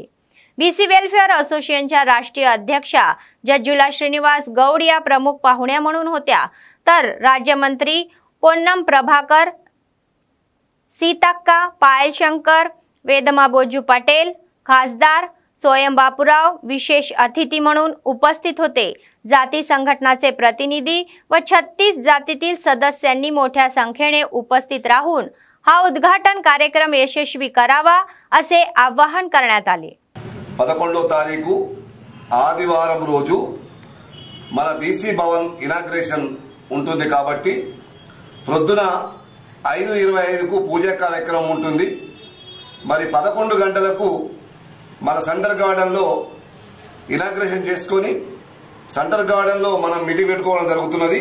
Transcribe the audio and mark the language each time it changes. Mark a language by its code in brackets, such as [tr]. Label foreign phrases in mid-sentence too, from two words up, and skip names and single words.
[mr] बीसी वेलफेअर असोसिएशनच्या राष्ट्रीय अध्यक्षा जज्जुला श्रीनिवास गौड या प्रमुख पाहुण्या म्हणून होत्या, तर राज्यमंत्री पोन्नम प्रभाकर, सीतक्का, पायल शंकर, वेदमा बोजू पटेल, खासदार सोयम बापूराव विशेष अतिथी म्हणून उपस्थित होते। जाती संघटनाचे प्रतिनिधी व 36 जातीतील सदस्यांनी मोठ्या संख्येने उपस्थित राहून हा उद्घाटन कार्यक्रम यशस्वी करावा असे आवाहन करण्यात आले। [te] 11వ తారీఖు ఆదివారం రోజు మన బీసీ భవన్ ఇనాగ్రేషన్ ఉంటుంది కాబట్టి ప్రొద్దున 5:25కు పూజా కార్యక్రమం ఉంటుంది. మరి 11 గంటలకు మన సెంటర్ గార్డెన్లో ఇనాగ్రేషన్ చేసుకొని సెంటర్ గార్డెన్లో మనం మీటింగ్ పెట్టుకోవడం జరుగుతున్నది.